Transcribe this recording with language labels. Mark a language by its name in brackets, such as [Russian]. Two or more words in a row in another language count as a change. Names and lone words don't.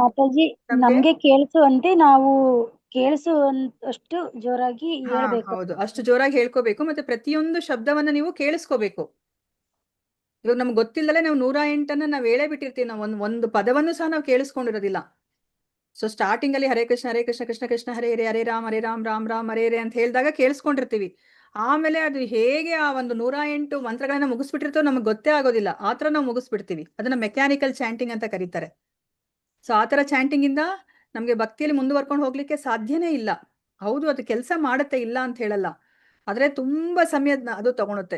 [Kannada] ಮಾತಾಜಿ ನಮ್ಗೆ ಕೇಳಿಸುವಂತೆ ನಾವು ಕೇಳಿಸುವಷ್ಟು ಜೋರಾಗಿ ಹೇಳ್ಬೇಕು. ಹೌದು, ಅಷ್ಟು ಜೋರಾಗಿ ಹೇಳ್ಕೋಬೇಕು. ಮತ್ತೆ ಪ್ರತಿಯೊಂದು ಶಬ್ದವನ್ನ ನೀವು ಕೇಳಿಸ್ಕೋಬೇಕು. ಇವಾಗ ನಮ್ಗೆ ಗೊತ್ತಿಲ್ಲದೆ ನಾವು 108 ನಾವು ಹೇಳೇ ಬಿಟ್ಟಿರ್ತೀವಿ. ನಾವು ಒಂದು ಪದವನ್ನು ಸಹ ನಾವು ಕೇಳಿಸ್ಕೊಂಡಿರೋದಿಲ್ಲ. [English] so starting [Kannada] ಅಲ್ಲಿ [Sanskrit] ಹರೇ ಕೃಷ್ಣ ಕೃಷ್ಣ ಕೃಷ್ಣ ಹರೇ ಹರೇ, ಹರೇ ರಾಮ್ ರಾಮ್ ರಾಮ್ ಹರೇ ಹರೇ [Kannada] ಅಂತ ಹೇಳಿದಾಗ ಕೇಳಿಸ್ಕೊಂಡಿರ್ತೀವಿ. ಆಮೇಲೆ ಅದು ಹೇಗೆ ಆ ಒಂದು 108 ಮಂತ್ರಗಳನ್ನ ಮುಗಿಸ್ಬಿಟ್ಟಿರ್ತೋ ನಮ್ಗೆ ಗೊತ್ತೇ ಆಗೋದಿಲ್ಲ. ಆ ತರ ನಾವು ಮುಗಿಸ್ಬಿಡ್ತೀವಿ. ಅದನ್ನ [English] mechanical chanting [Kannada] ಅಂತ ಕರೀತಾರೆ. ಸೊ ಆ ತರ ಚಾಂಟಿಂಗ್ ಇಂದ ನಮ್ಗೆ ಭಕ್ತಿಯಲ್ಲಿ ಮುಂದುವರ್ಕೊಂಡು ಹೋಗ್ಲಿಕ್ಕೆ ಸಾಧ್ಯನೇ ಇಲ್ಲ. ಹೌದು, ಅದು ಕೆಲಸ ಮಾಡುತ್ತೆ, ಇಲ್ಲ ಅಂತ ಹೇಳಲ್ಲ, ಆದ್ರೆ ತುಂಬಾ ಸಮಯ ಅದು ತಗೊಳುತ್ತೆ.